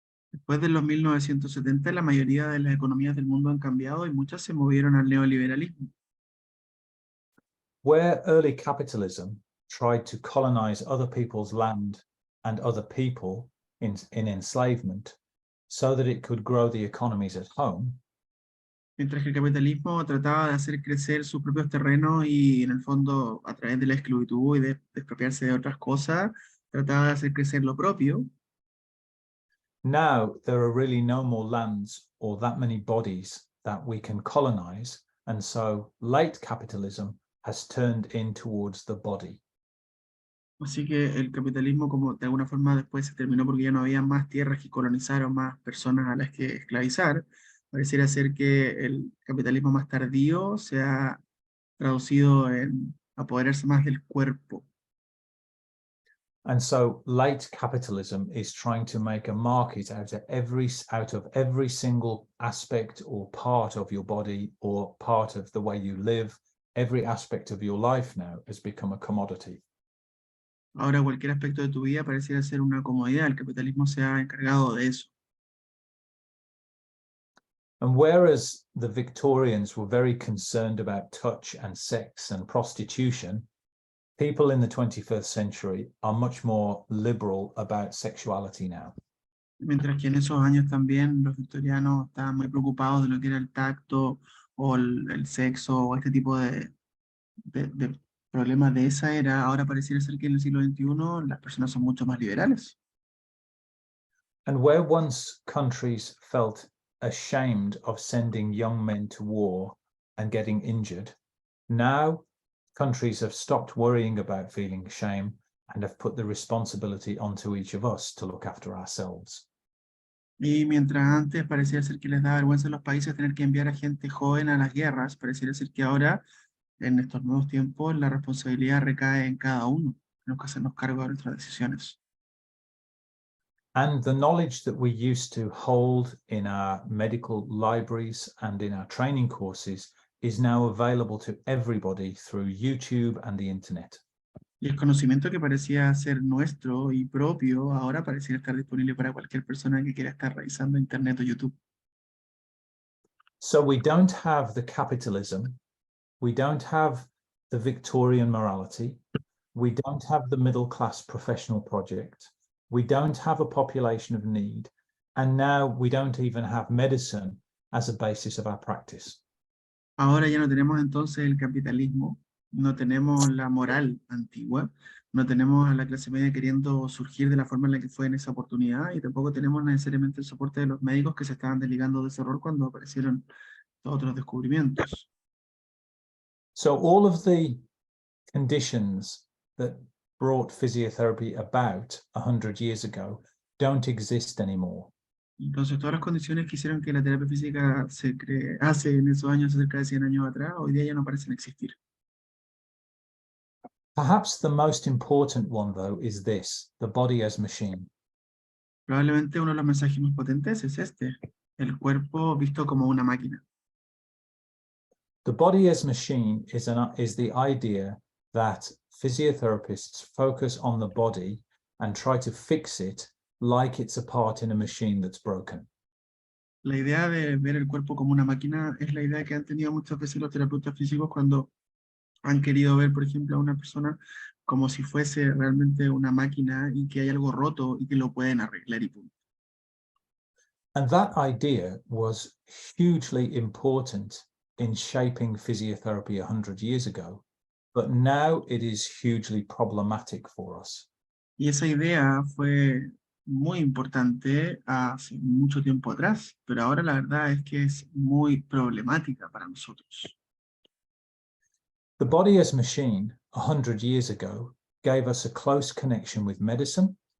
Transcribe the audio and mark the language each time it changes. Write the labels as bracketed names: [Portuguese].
[Spanish] Después de los 1970, la mayoría de las economías del mundo han cambiado y muchas se movieron al neoliberalismo. [English] Where early capitalism tried to colonize other people's land and other people in enslavement so that it could grow the economies at home, [Spanish] Mientras que el capitalismo trataba de hacer crecer sus propios terrenos y en el fondo a través de la esclavitud y de expropiarse de otras cosas, trataba de hacer crecer lo propio. [English] now there are really no more lands or that many bodies that we can colonize, And so late capitalism has turned in towards the body. [Spanish] Así que el capitalismo, como de alguna forma después se terminó porque ya no había más tierras que colonizar o más personas a las que esclavizar, pareciera ser que el capitalismo más tardío se ha traducido en apoderarse más del cuerpo. [English] And so late capitalism is trying to make a market out of every single aspect or part of your body or part of the way you live. Every aspect of your life now has become a commodity. [Spanish] Ahora cualquier aspecto de tu vida pareciera ser una comodidad, el capitalismo se ha encargado de eso. [English] And whereas the Victorians were very concerned about touch and sex and prostitution, people in the 21st century are much more liberal about sexuality now. [Spanish] Mientras que en esos años también los victorianos estaban muy preocupados de lo que era el tacto o el sexo o este tipo de problemas de esa era, ahora pareciera ser que en el siglo XXI las personas son mucho más liberales. [English] And where once countries felt ashamed of sending young men to war and getting injured, now countries have stopped worrying about feeling shame and have put the responsibility onto each of us to look after ourselves. [Spanish] Y mientras antes pareciera ser que les da vergüenza a los países tener que enviar a gente joven a las guerras, pareciera ser que ahora, en estos nuevos tiempos, la responsabilidad recae en cada uno. Tenemos que hacernos cargo de nuestras decisiones. [English] And the knowledge that we used to hold in our medical libraries and in our training courses is now available to everybody through YouTube and the internet. [Spanish] Y el conocimiento que parecía ser nuestro y propio, ahora pareciera estar disponible para cualquier persona que quiera estar revisando Internet o YouTube. [English] So we don't have the capitalism, we don't have the Victorian morality, we don't have the middle class professional project, we don't have a population of need, and now we don't even have medicine as a basis of our practice. [Spanish] Ahora ya no tenemos entonces el capitalismo, no tenemos la moral antigua, no tenemos a la clase media queriendo surgir de la forma en la que fue en esa oportunidad y tampoco tenemos necesariamente el soporte de los médicos que se estaban desligando de ese error cuando aparecieron todos otros descubrimientos. [English] So all of the conditions that brought physiotherapy about 100 years ago don't exist anymore. [Spanish] Entonces todas las condiciones que hicieron que la terapia física hace en esos años, cerca de 100 años atrás, hoy día ya no parecen existir. [English] Perhaps the most important one, though, is this: the body as machine. [Spanish] Probablemente uno de los mensajes más potentes es este, el cuerpo visto como una máquina. [English] The body as machine is the idea that physiotherapists focus on the body and try to fix it like it's a part in a machine that's broken. [Spanish] La idea de ver el cuerpo como una máquina es la idea que han tenido muchas veces los terapeutas físicos cuando han querido ver, por ejemplo, a una persona como si fuese realmente una máquina y que hay algo roto y que lo pueden arreglar y punto. [English] And that idea was hugely important in shaping physiotherapy 100 years ago, but now it is hugely problematic for us. [Spanish] Y esa idea fue muy importante hace mucho tiempo atrás, pero ahora la verdad es que es muy problemática para nosotros. [English] The body as machine 100 years ago gave us a close connection with medicine.